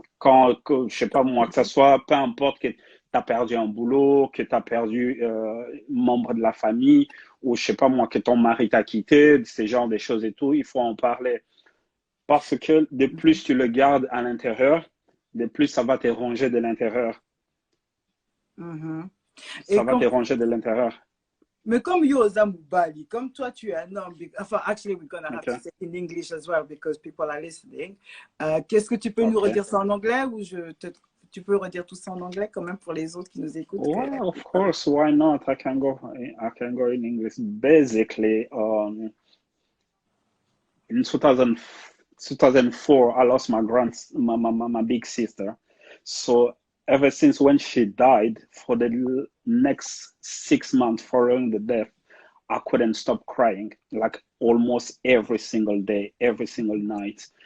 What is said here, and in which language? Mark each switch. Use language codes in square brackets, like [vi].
[fr] Je sais pas moi, que ça soit, peu importe que tu as perdu un boulot, que tu as perdu membre de la famille, ou je sais pas moi, que ton mari t'a quitté, ces genres de choses et tout, il faut en parler. Parce que de plus tu le gardes à l'intérieur, de plus ça va te ronger de l'intérieur. Ça va te ronger de l'intérieur. Mais comme Yoza Mubali, comme toi tu es un homme, enfin, [en] actually we're gonna have to say in English as well because people are listening. [fr] Qu'est-ce que tu peux nous redire ça en anglais ou tu peux redire tout ça en anglais quand même pour les autres qui nous écoutent? [en] Well, of course, why not? I can go in English. Basically, in 2004, I lost my big sister. So ever since when she died, for the next 6 months following the death, I couldn't stop crying, like almost every single day, every single night.